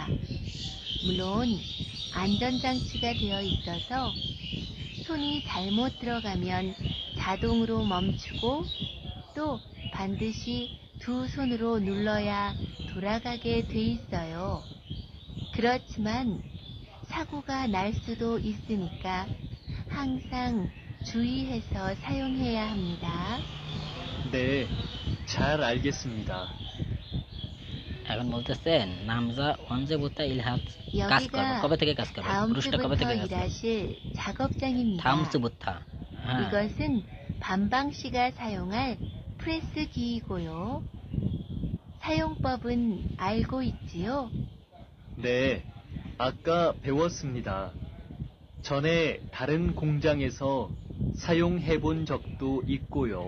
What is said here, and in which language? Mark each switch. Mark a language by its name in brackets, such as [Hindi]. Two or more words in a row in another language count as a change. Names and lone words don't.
[Korean] 물론 안전장치가 되어 있어서 손이 잘못 들어가면 자동으로 멈추고 또 반드시 두 손으로 눌러야 돌아가게 돼 있어요. 그렇지만 사고가 날 수도 있으니까 항상 주의해서 사용해야 합니다. 네, 잘 알겠습니다. [Bangla] এখন বলতেছে নামজা 언제부터 কাজ করবে, [Korean] 여기가 [Bangla] কবে থেকে কাজ করবে, [Korean] 다음 [Bangla] পুরুষটা কবে [Korean] 주부터 [Bangla] থেকে কাজ করবে? [Korean] 일하실 작업장입니다. 다음 주부터. হ্যাঁ, 이것은 반방 씨가 사용할 프레스기이고요. 사용법은 알고 있지요? 네, 아까 배웠습니다. 전에 다른 공장에서 사용해 본 적도 있고요.